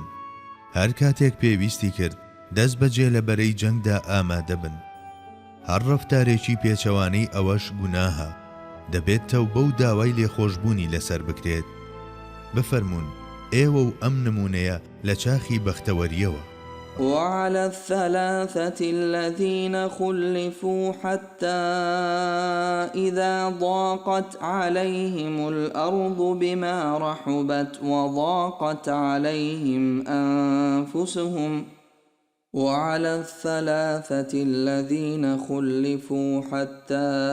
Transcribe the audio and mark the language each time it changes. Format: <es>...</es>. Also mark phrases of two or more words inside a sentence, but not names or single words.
<ckb>هەر کاتێک پێویستی کرد دەست بەجێ لە بەرەی جەنگدا ئامادە بن. هەر ڕەفتارێکی پێچەوانەی ئەوەش گوناهە، دەبێت تەوبە و داوای لێخۆشبوونی لەسەر بکرێت. بفەرمون ئێوە و ئەم نمونەیە لە چاخی بەختەوەریەوە.</ckb> <ar>وعلى الثلاثة الذين خلفوا حتى إذا ضاقت عليهم الأرض بما رحبت وضاقت عليهم أنفسهم وعلى الثلاثة الذين خلفوا حتى</ar>